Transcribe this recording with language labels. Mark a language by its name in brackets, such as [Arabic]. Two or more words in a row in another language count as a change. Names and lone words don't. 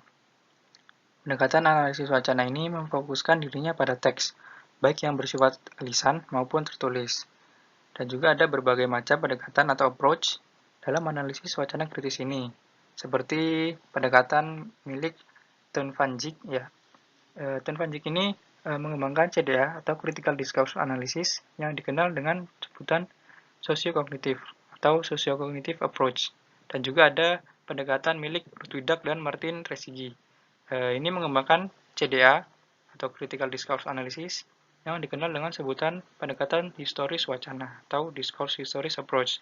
[Indonesian] Pendekatan analisis wacana ini memfokuskan dirinya pada teks, baik yang bersifat lisan maupun tertulis. Dan juga ada berbagai macam pendekatan atau approach dalam analisis wacana kritis ini, seperti pendekatan milik Teun van Dijk. Ya. Teun van Dijk ini mengembangkan CDA atau [English] Critical Discourse Analysis [Indonesian] yang dikenal dengan sebutan sosiokognitif atau [English] sociocognitive approach. [Indonesian] Dan juga ada pendekatan milik Rutwidak dan Martin Resigi. Ini mengembangkan CDA atau [English] Critical Discourse Analysis [Indonesian] yang dikenal dengan sebutan pendekatan historis wacana atau [English] Discourse Historis Approach.